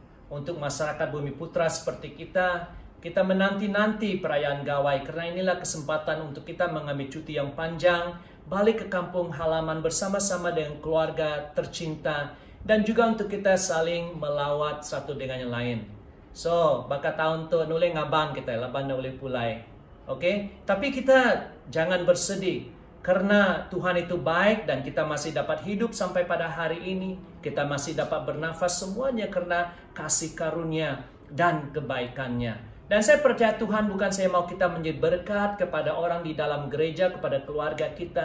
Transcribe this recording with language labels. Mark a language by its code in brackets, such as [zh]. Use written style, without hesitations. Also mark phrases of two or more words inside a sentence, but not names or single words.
[ms] Untuk masyarakat Bumi Putra seperti kita menanti-nanti perayaan Gawai karena inilah kesempatan untuk kita mengambil cuti yang panjang, balik ke kampung halaman bersama-sama dengan keluarga tercinta, dan juga untuk kita saling melawat satu dengan yang lain. So, [iba] baka tahun tu nulai ngabang kita, laban nulai pulai. [ms] Oke? Tapi kita jangan bersedih. Karena Tuhan itu baik dan kita masih dapat hidup sampai pada hari ini. Kita masih dapat bernafas semuanya karena kasih karunia dan kebaikannya. Dan saya percaya Tuhan bukan saya mau kita menjadi berkat kepada orang di dalam gereja, kepada keluarga kita.